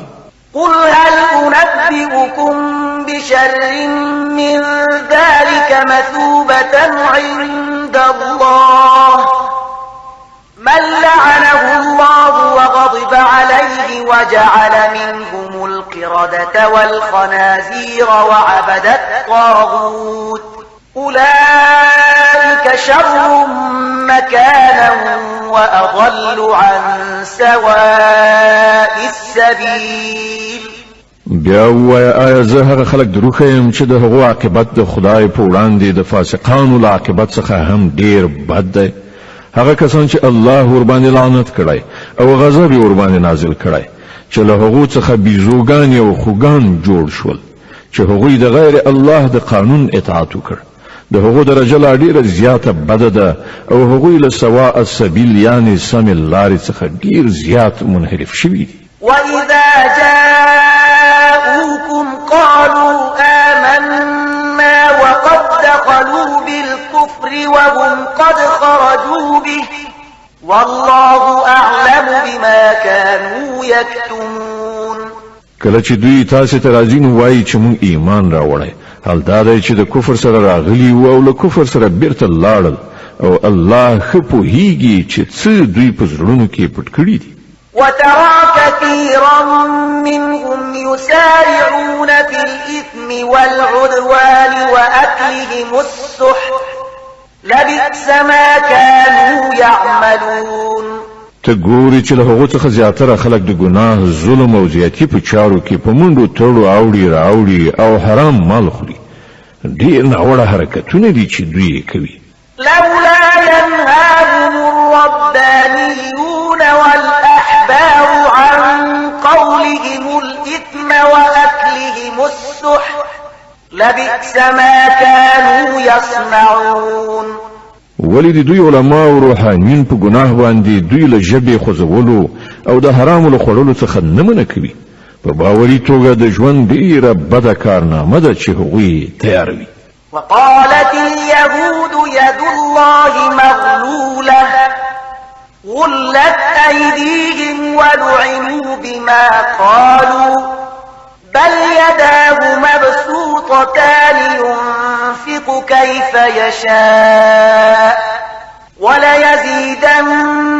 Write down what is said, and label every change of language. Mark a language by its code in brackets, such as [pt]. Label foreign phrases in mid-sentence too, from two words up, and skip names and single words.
[ar] قل هل أنبئكم بشر من ذلك مثوبة عند الله من لعنه الله وغضب عليه وجعل منهم القردة والخنازير وعبد الطاغوت أولئك شر مكانا وأضل عن سواء السبيل. [ps] بیا ووایه آیا زه هغه خلک دروغ یم چې د هغو عاقبت د خدای په وړاندې د فاسقانو له عاقبت څخه هم ډیر بد دی؟ هغه کسان چې الله ورباندې لعنت کړی او غضب ورباندې نازل کړی، چې له هغو څخه بیزوګان او خوګان جوړ شول، چې هغوی د غیر الله د قانون اطاعت وکړ، د هغو درجه لا ډیره زیاته بده ده او هغوی له [ar] سواء السبیل [ps] یعنی سمې لارې څخه ډیر زیات منحرف شوي دي. [ar] وإذا جاءوكم قالوا آمنا وقد دخلوا بالكفر وهم قد خرجوا به والله أعلم بما كانوا يكتمون. [ps] کله چې دوی تاسې ته راځي نو وایي چې موږ ایمان راوړی، حال دا دی چې د کفر سره راغلي وو او له کفر سره بیرته لاړل، او الله ښه پوهیږي چې څه دوی په زړونو کې پټ کړي دي. [ar] وترى كثيرا منهم يسارعون في الإثم والعدوان وأكلهم السحت لبئس ما كانوا يعملون. [ps] ته ګوري چې له هغو څخه زیاتره خلک د ګناه، ظلم او زیاتي په چارو کې په منډو تړو اوړي راوړي او حرام مال خوري. ډېر ناوړه حرکتونه دي چې دوی کوي. [ar] لولا ينهاهم الربانيون والأحبار عن قولهم الإثم وأكلهم السحت لبئس ما كانوا يصنعون. [ps] ولی د دوی علما او روحانیون په ګناه باندې دوی له ژبې خوځولو او د حرامو له خوړلو څخه نه منع کوي، په باوري توګه د ژوند ډیره بده کارنامه ده چې هغوی تیاروي. [ar] وقالت اليهود يد الله مغلولة غلت أيديهم ولعنوا بما قالوا بل يداه مبسوطتان ينفق كيف يشاء وليزيدن